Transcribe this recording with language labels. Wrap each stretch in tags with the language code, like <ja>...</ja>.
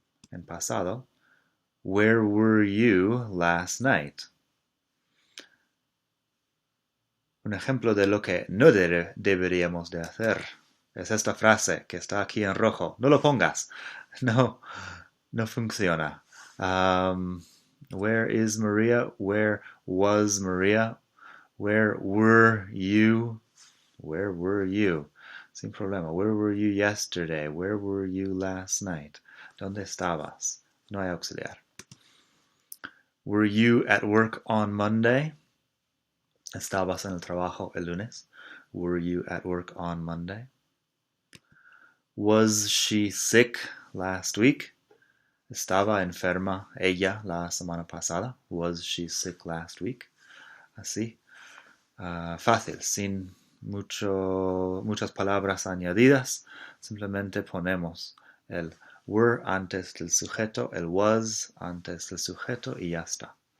<es>En pasado,</es> <en>where were you last night?</en> <es>Un ejemplo de lo que no deberíamos de hacer. Es esta frase que está aquí en rojo. No lo pongas. No, no funciona.</es> <en>Where is Maria? Where was Maria? Where were you? Where were you?</en> <es>Sin problema.</es> <en>Where were you yesterday? Where were you last night?</en> <es>¿Dónde estabas? No hay auxiliar.</es> <en>Were you at work on Monday?</en> <es>¿Estabas en el trabajo el lunes?</es> <en>Were you at work on Monday? Was she sick last week?</en> <es>¿Estaba enferma ella la semana pasada?</es> <en>Was she sick last week?</en> <es>Así. Fácil, sin muchas palabras añadidas. Simplemente ponemos el were antes del sujeto, el was antes del sujeto y ya está.</es>